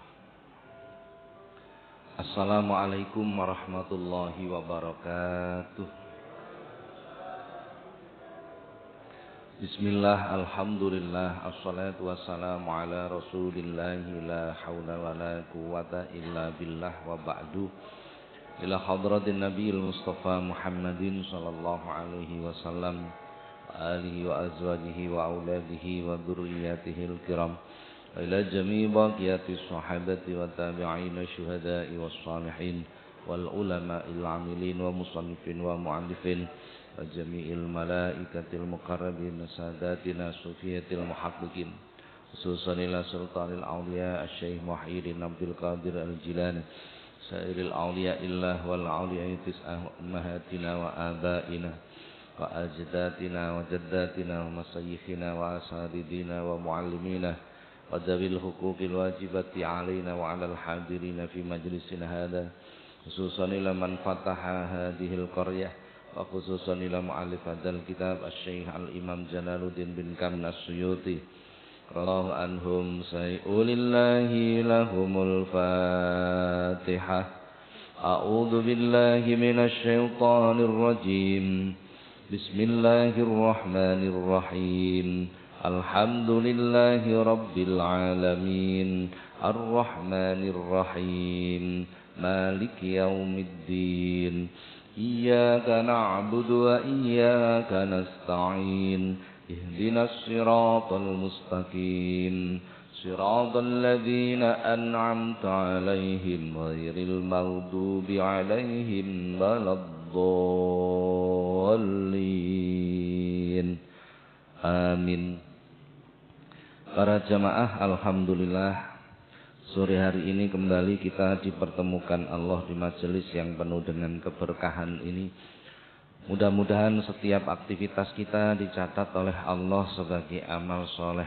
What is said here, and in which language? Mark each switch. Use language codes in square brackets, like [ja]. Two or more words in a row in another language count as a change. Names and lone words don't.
[ar] السلام عليكم ورحمة الله وبركاته. بسم الله، الحمد لله، والصلاة والسلام على رسول الله لا حول ولا قوة إلا بالله وبعد. إلى حضرة النبي المصطفى محمد صلى الله عليه وسلم وآله وأزواجه وأولاده وذريته الكرام. إلى جميع بقية الصحابة والتابعين والشهداء والصالحين والعلماء العاملين والمصنفين والمؤلفين وجميع الملائكة المقربين سادتنا الصوفية المحققين خصوصا إلى سلطان الأولياء الشيخ محيي الدين عبد القادر الجيلاني سائر أولياء الله والأولياء التسعة أمهاتنا وآبائنا وأجدادنا وجداتنا ومشايخنا وأساتذتنا ومعلمينا وذوي الحقوق الواجبة علينا وعلى الحاضرين في مجلسنا هذا خصوصا إلى من فتح هذه القرية وخصوصا إلى مؤلف هذا الكتاب الشيخ الإمام جلال الدين بن كمال السيوطي رضي الله عنهم شيء لله لهم الفاتحة. أعوذ بالله من الشيطان الرجيم. بسم الله الرحمن الرحيم الحمد لله رب العالمين. الرحمن الرحيم مالك يوم الدين. إياك نعبد وإياك نستعين. اهدنا الصراط المستقيم. صراط الذين أنعمت عليهم غير المغضوب عليهم ولا الضالين. Amin. [id] Para jamaah, alhamdulillah sore hari ini kembali kita dipertemukan Allah di majelis yang penuh dengan keberkahan ini. Mudah-mudahan setiap aktivitas kita dicatat oleh Allah sebagai amal soleh.